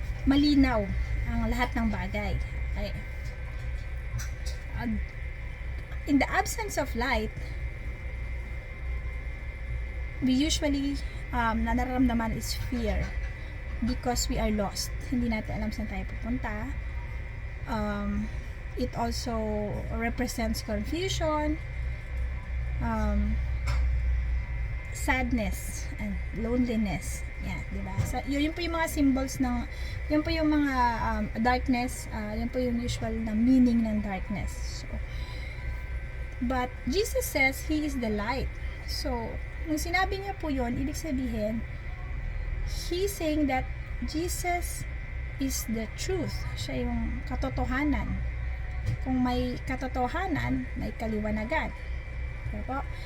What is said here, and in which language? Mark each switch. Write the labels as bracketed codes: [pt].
[tl] Malinaw ang lahat ng bagay. Okay. [en] In the absence of light, we usually [tl] nararamdaman [en] is fear because we are lost. [tl] Hindi natin alam saan tayo pupunta. [en] It also represents confusion, sadness, and loneliness. [tl] Yan, diba? So, yun po yung mga symbols ng, yun po yung mga darkness, yun po yung usual na meaning ng darkness. [en] So, but Jesus says He is the light. [tl] So, nung sinabi niya po yun, ibig sabihin, [en] He's saying that Jesus is the truth. [tl] Siya yung katotohanan. Kung may katotohanan, may kaliwanagan. Diba?